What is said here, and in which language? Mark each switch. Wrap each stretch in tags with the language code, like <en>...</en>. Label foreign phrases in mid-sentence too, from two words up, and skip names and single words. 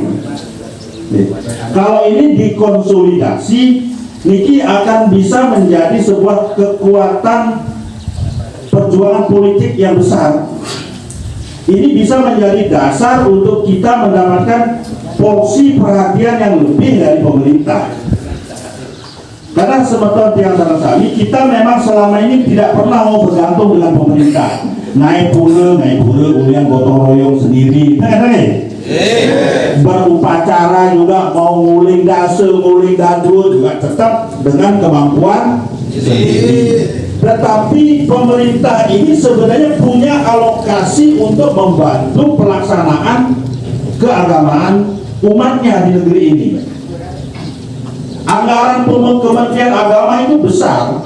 <id>Kalau ini dikonsolidasi, niki akan bisa menjadi sebuah kekuatan perjuangan politik yang besar. Ini bisa menjadi dasar untuk kita mendapatkan porsi perhatian yang lebih dari pemerintah.</id> <ban>Karena semeton tiang Sarasami,</ban> <id>kita memang selama ini tidak pernah mau bergantung dengan pemerintah. Naik pura, kemudian gotong royong sendiri. Berupacara juga mau nguling dase, nguling dadu juga tetap dengan kemampuan sendiri. Tetapi pemerintah ini sebenarnya punya alokasi untuk membantu pelaksanaan keagamaan umatnya di negeri ini. Anggaran Kementerian Agama itu besar.</id>